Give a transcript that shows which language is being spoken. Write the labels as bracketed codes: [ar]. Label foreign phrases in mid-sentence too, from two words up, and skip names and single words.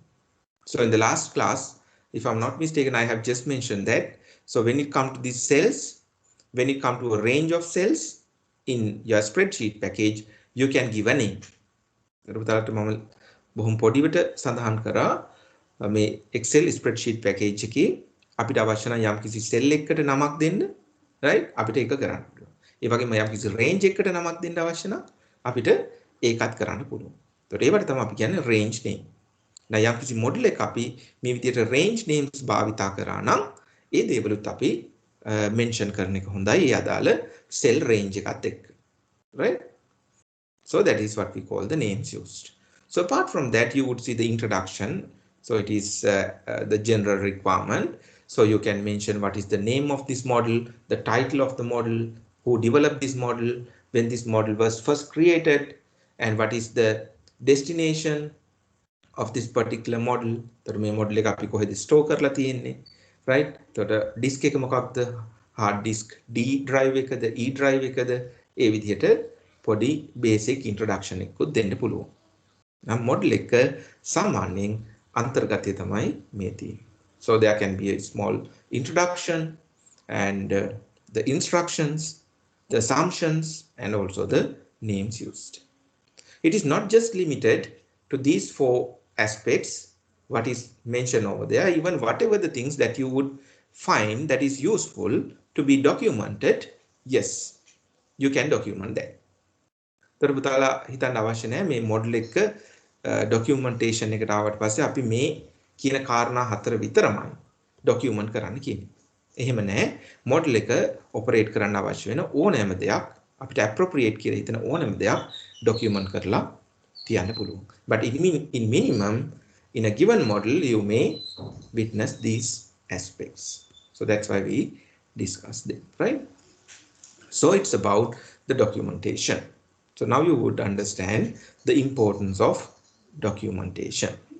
[en] So in the last class, if I'm not mistaken, I have just mentioned that. So when it comes to these cells, when it comes to a range of cells in your spreadsheet package, you can give a name. Excel spreadsheet package [si] එකේ අපිට අවශ්‍ය නම් යම්කිසි cell එකකට නමක් දෙන්න, right? අපිට ඒක කරන්න පුළුවන්. ඒ වගේම යම්කිසි range එකකට නමක් දෙන්න අවශ්‍ය නම් අපිට ඒකත් කරන්න පුළුවන්. ඒකට ඒවට තමයි අපි කියන්නේ [en] range name. [si] now යම්කිසි model එක අපි මේ විදිහට [en] range names [si] භාවිතා කරා නම් ඒ දේවලුත් අපි mention කරන එක හොඳයි ඒ අදාළ [en] cell range [si] එකත් එක්ක, right? [en] So that is what we call the names used. So apart from that, you would see the introduction. So it is the general requirement. So you can mention what is the name of this model, the title of the model, who developed this model, when this model was first created, and what is the destination of this particular model. [si] So මේ model එක අපි කොහෙද store කරලා තියෙන්නේ, right? එතකොට disk එක මොකක්ද? [en] hard disk D drive [si] එකද [en] E drive [si] එකද? ඒ විදිහට පොඩි [en] basic introduction [si] එකකුත් දෙන්න පුළුවන්. නම් model එක සාමාන්‍යයෙන් අන්තර්ගතය තමයි මේ තියෙන්නේ. [en] So there can be a small introduction and the instructions, the assumptions, and also the names used. It is not just limited to these four aspects what is mentioned over there. Even whatever the things that you would find that is useful to be documented, yes, you can document that. [si] තර පුතාලා හිතන්න අවශ්‍ය නැහැ මේ මොඩල් එක documentation එකට ආවට පස්සේ අපි මේ කියන කාරණා හතර විතරමයි ડોකියුමන්ට් කරන්න කියන්නේ. එහෙම නැහැ. මොඩල් එක ඔපරේට් කරන්න අවශ්‍ය වෙන ඕනෑම දෙයක් අපිට appropriate කියලා හිතන ඕනෑම දෙයක් ડોකියුමන්ට් කරලා තියන්න පුළුවන්. [en] But in minimum in a given model you may witness these aspects. So that's why we discuss them, right? So it's about the documentation. So now you would understand the importance of documentation.